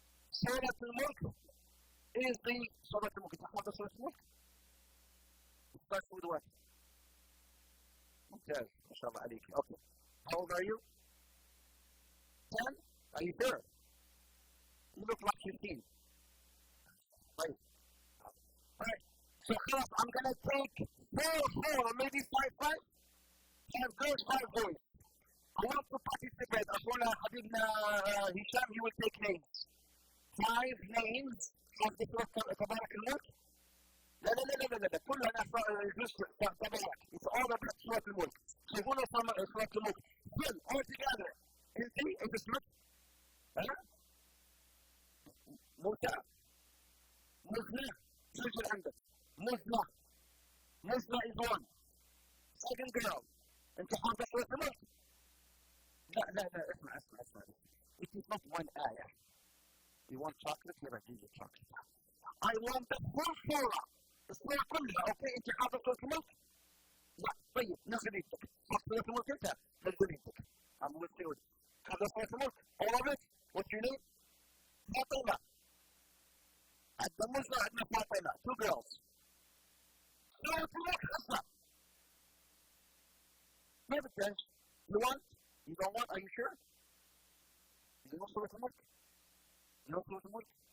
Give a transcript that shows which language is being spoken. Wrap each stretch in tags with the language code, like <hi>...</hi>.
<ar>سورة الملك</ar> <en>is the</en> <ar>سورة الملك. تحفظ سورة الملك؟</ar> <en>Start with what?</en> <ar>ممتاز. ما شاء الله عليك.</ar> <en>Okay. How old are you? 10? Are you sure? You look like 15. Right. Alright. So خلاص, I'm going to take 4, maybe 5 girls, 5 boys. I want to participate.</en> <ar>أخونا حبيبنا</ar> <en>هشام, he will take names. 5 names of the تبارك الملك.</en> <ar>لا كلها تبارك.</ar> <en>It's all about سورة الملك.</en> <ar>شوفونا سورة الملك.</ar> <en>Then, all together.</en> <ar>انت اسمك؟ موسى. مزنة. شو اللي عندك؟ مزنة is one. Second girl. أنت حافظ سورة الملك؟ لا اسمع.</ar> <en>It is not one ayah. You want chocolate? Here I give you chocolate. I want the full surah.</en> <ar>السورة كلها. أوكي أنت حافظ سورة الملك؟ لا طيب نزل يدك. حافظ سورة الملك أنت؟ نزل يدك.</ar> <en>I'm with you.</en> <ar>حافظ سورة الملك؟</ar> <en>All of it? What you need?</en> <ar>فاطمة. عندنا مسلم عندنا فاطمة.</ar> <en>Two girls.</en> <ar>سورة الملك اسمع. ما بتجنش.</ar> <en>You want? You don't want? Are you sure? You want سورة الملك? You want سورة الملك?</en>